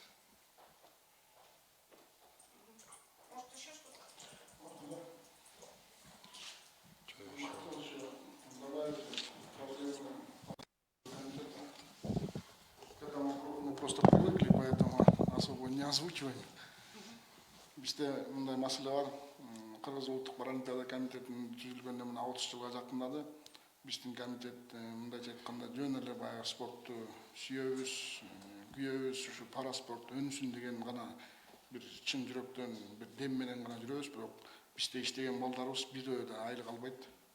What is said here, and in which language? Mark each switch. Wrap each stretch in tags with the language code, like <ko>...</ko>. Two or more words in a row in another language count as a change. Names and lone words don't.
<ru>Может, еще что-то? К этому мы просто привыкли, поэтому особо не озвучиваем.</ru> <ky>Бізде мындай маселе бар. Кыргыз улуттук паралимпиада комитетинин түзүлгөнүнө мына 30 жылга жакындады. Биздин комитет мындайча айтканда жөн эле баягы спортту сүйөбүз, күйөбүз, ушу параспорт өнүсүн деген гана бир чын жүрөктөн бир дем менен гана жүрөбүз, бирок бизде иштеген балдарыбыз бирөө да айлык албайт.</ky>